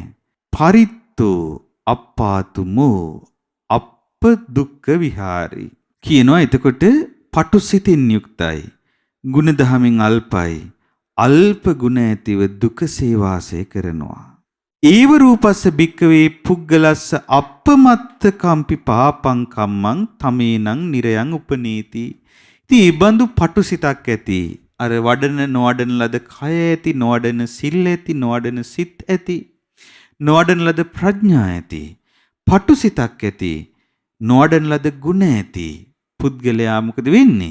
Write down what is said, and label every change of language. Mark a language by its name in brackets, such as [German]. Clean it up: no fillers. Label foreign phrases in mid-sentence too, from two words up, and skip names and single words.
[Pali] පරිත්තෝ අප්පාතුමෝ අප්ප දුක්ඛ විහාරී කියනවා. [Sinhala] එතකොට පටුසිතින් යුක්තයි. ගුණ දහමින් අල්පයි. අල්ප ගුණ ඇතිව දුකසේ වාසය කරනවා. [Pali] ඒව රූපස්ස භික්කවේ පුග්ගලස්ස අපමත්ත කම්පි පාපං කම්මං තමේනං නිරයන් උපනීති. [Sinhala] ඉතින් මේ බඳු පටුසිතක් ඇති. අර වඩන නොවඩන ලද කය ඇති, නොවඩන සිල් ඇති, නොවඩන සිත් ඇති, නොවඩන ලද ප්‍රඥා ඇති, පටුසිතක් ඇති, නොවඩන ලද ගුණ ඇති පුද්ගලයා මොකද වෙන්නේ?